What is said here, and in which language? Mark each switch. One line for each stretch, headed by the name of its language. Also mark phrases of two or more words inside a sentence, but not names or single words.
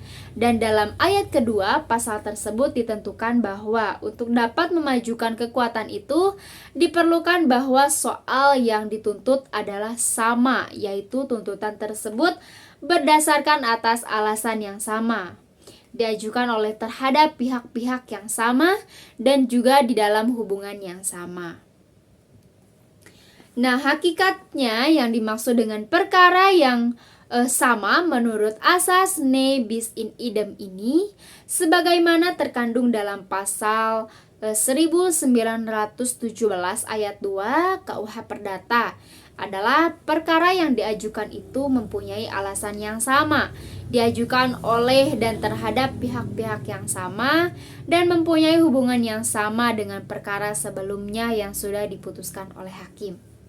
Indonesian: Dan dalam ayat kedua, pasal tersebut ditentukan bahwa untuk dapat memajukan kekuatan itu, diperlukan bahwa soal yang dituntut adalah sama, yaitu tuntutan tersebut berdasarkan atas alasan yang sama, diajukan oleh terhadap pihak-pihak yang sama, dan juga di dalam hubungan yang sama. Nah, hakikatnya yang dimaksud dengan perkara yang sama menurut asas
Latin: ne bis in
Indonesian: idem ini sebagaimana terkandung dalam pasal 1917 ayat 2 KUH Perdata adalah perkara yang diajukan itu mempunyai alasan yang sama, diajukan oleh dan terhadap pihak-pihak yang sama, dan mempunyai hubungan yang sama dengan perkara sebelumnya yang sudah diputuskan oleh hakim.